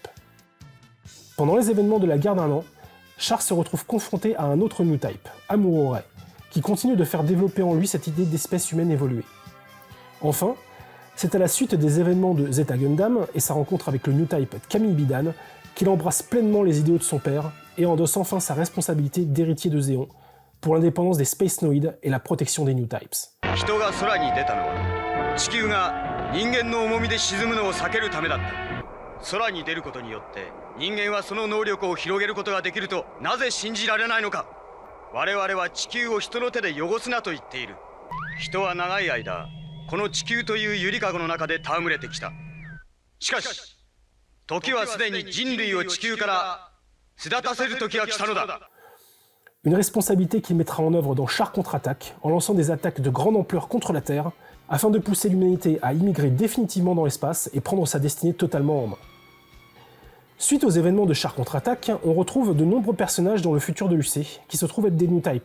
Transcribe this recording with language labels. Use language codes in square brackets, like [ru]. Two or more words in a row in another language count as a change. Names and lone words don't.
[fr] Pendant les événements de la guerre d'un an, Char se retrouve confronté à un autre New Type, Amuro Ray, qui continue de faire développer en lui cette idée d'espèce humaine évoluée. Enfin, c'est à la suite des événements de Zeta Gundam et sa rencontre avec le New Type Camille Bidan qu'il embrasse pleinement les idéaux de son père et endosse enfin sa responsabilité d'héritier de Zéon pour l'indépendance des Space Noid et la protection des New Types. [ja] 人が空に出たのは地球が人間の重みで沈むのを避けるためだった。空に出ることによって人間はその能力を広げることができるとなぜ信じられないのか。我々は地球を人の手で汚すなと言っている。人は長い間この地球というゆりかごの中で戯れてきた。しかし時はすでに人類を地球から巣立たせる時が来たのだ。 [fr] Une responsabilité qu'il mettra en œuvre dans Char contre-attaque en lançant des attaques de grande ampleur contre la Terre afin de pousser l'humanité à immigrer définitivement dans l'espace et prendre sa destinée totalement en main. Suite aux événements de Char contre-attaque, on retrouve de nombreux personnages dans le futur de l'UC qui se trouvent être des New Type.